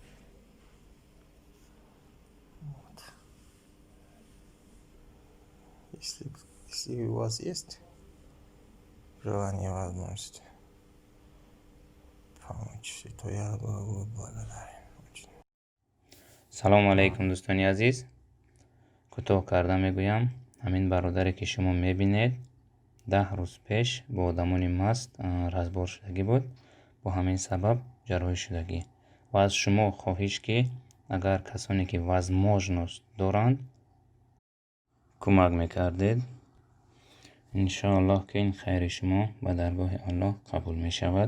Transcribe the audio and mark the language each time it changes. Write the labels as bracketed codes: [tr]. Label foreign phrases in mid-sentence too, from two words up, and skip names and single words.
[ru] Вот. Если у вас есть желание, возможность помочь, то я был благодарен очень. [tg] салому алайкум дӯстони азиз, кӯтоҳ карда мегӯям, ҳамин бародаре ки шумо мебинед 10 рӯз пеш бо одамони маст разбор шудагӣ буд, бо ҳамин сабаб ҷарроҳӣ шудагӣ. ва аз шумо хоҳиш ки агар касоне ки возможност доранд кӯмак мекардед, иншоаллоҳ ки ин хайри шумо ба даргоҳи Аллоҳ қабул мешавад.